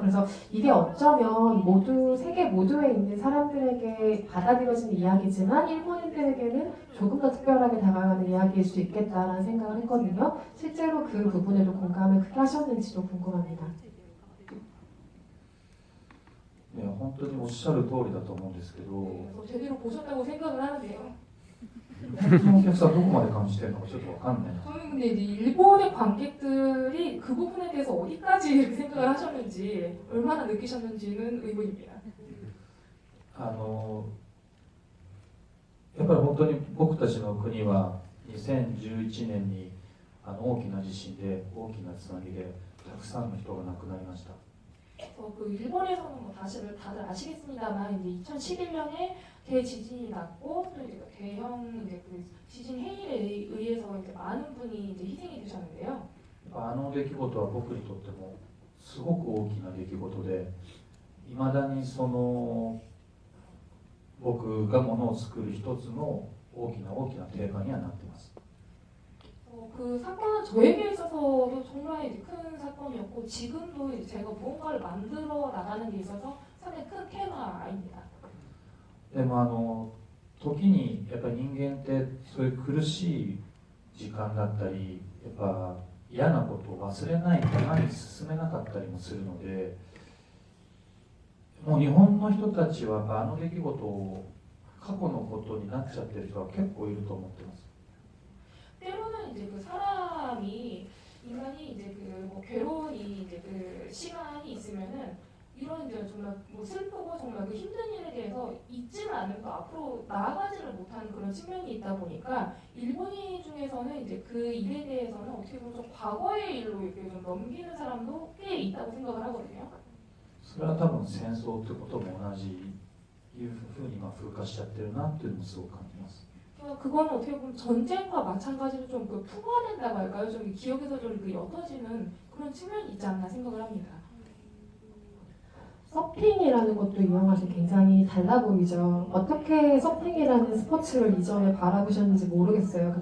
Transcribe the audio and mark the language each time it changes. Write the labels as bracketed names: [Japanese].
[Korean] 그래서 이게 어쩌면 세계 모두에 있는 사람들에게 받아들여지는 이야기지만 일본인들에게는 조금 더 특별하게 다가가는 이야기일 수 있겠다라는 생각을 했거든요. 실제로 그 부분에도 공감을 크게 하셨는지도 궁금합니다. [Japanese] いや本当におっしゃる通りだと思うんですけど、 [Korean] 그래서 제대로 보셨다고 생각을 하는데요. [Japanese] 本当のお客さんどこまで感じてるのかちょっとわかんない。 [Korean] 저는 근데 이제 일본의 관객들이 그 부분에 대해서 어디까지 이렇게 생각을 하셨는지 얼마나 느끼셨는지는 의문입니다. [Japanese] やっぱり本当に僕たちの国は2011年に大きな地震で大きな津波でたくさんの人が亡くなりました。 [Korean] 그래서 그 일본에서는 뭐 다들 아시겠습니다만 이제 2011년에 대지진이 났고 또 이제 그 대형 이제 그 지진 해일에 의해서 이제 많은 분이 이제 희생이 되셨는데요. [Japanese] あの出来事は僕にとってもすごく大きな出来事で、いまだにその僕がものを作る一つの大きなテーマにはなっています。 [Korean] 그 사건은 저에게 있어서도 정말 이제 큰 사건이었고 지금도 이제 제가 무언가를 만들어 나가는 데 있어서 상당히 큰 테마입니다. [Japanese] でも時にやっぱり人間ってそういう苦しい時間だったり、やっぱ嫌なことを忘れないと前に進めなかったりもするので、もう日本の人たちはやっぱあの出来事を過去のことになっちゃってる人は結構いると思ってます。 [Korean] 때로는 이제 그 사람이 인간이 이제 그뭐 괴로운 이제 그 시간이 있으면은 이런 이제 정말 뭐 슬프고 정말 그 힘든 일에 대해서 잊지는 않고 앞으로 나아가지를 못하는 그런 측면이 있다 보니까 일본인 중에서는 이제 그 일에 대해서는 어떻게 보면 좀 과거의 일로 이렇게 좀 넘기는 사람도 꽤 있다고 생각을 하거든요. [Japanese] それは多分戦争ってことも同じいうふうに今風化しちゃってるなっていうのもすごく感じます。 [Korean] 그건 어떻게 보면 전쟁과 마찬가지로 좀 그 풍화된다고 할까요? 좀 기억에서 좀 그 옅어지는 그런 측면이 있지 않나 생각을 합니다. 서핑이라는 것도 이 영화에서 굉장히 달라 보이죠. 어떻게 서핑이라는 스포츠를 이전에 바라보셨는지 모르겠어요.